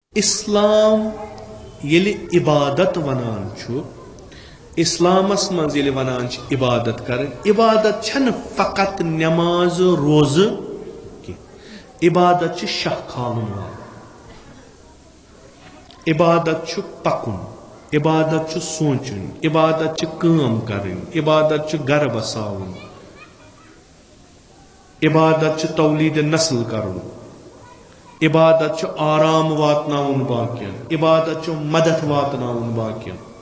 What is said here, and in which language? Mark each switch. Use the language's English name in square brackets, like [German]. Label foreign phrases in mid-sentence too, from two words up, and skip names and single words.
[Kashmiri] اسلام یلی عبادت ونان چھو اسلامس مز یلی ونان چھ عبادت کر عبادت چھن فقط نماز روز کی عبادت چھ شاہ کھالن وال عبادت چھ پکن عبادت چھ سوچن عبادت چھ کام کرن عبادت چھ گھر بساون عبادت چھ تولید نسل کرن عبادت چھ آرام واتناون باقین عبادت چھ مدد واتناون باقین